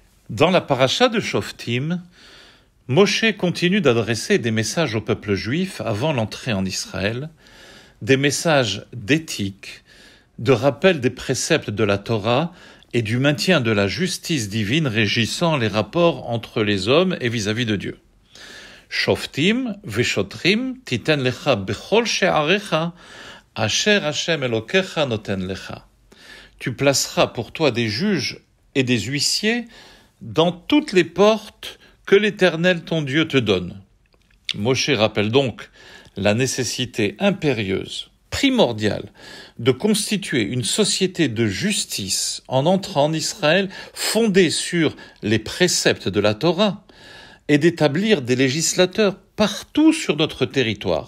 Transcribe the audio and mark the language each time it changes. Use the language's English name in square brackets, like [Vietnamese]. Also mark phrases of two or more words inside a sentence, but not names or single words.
[French] Dans la paracha de Shoftim, Moshe continue d'adresser des messages au peuple juif avant l'entrée en Israël, des messages d'éthique, de rappel des préceptes de la Torah et du maintien de la justice divine régissant les rapports entre les hommes et vis-à-vis de Dieu. [Hebrew] שופטים ושוטרים תתן לך בכל שעריך אשר השם אלוהיך נותן לך. [French] Tu placeras pour toi des juges et des huissiers dans toutes les portes que l'Éternel ton Dieu te donne. Moshe rappelle donc la nécessité impérieuse, primordiale, de constituer une société de justice en entrant en Israël fondée sur les préceptes de la Torah et d'établir des législateurs partout sur notre territoire.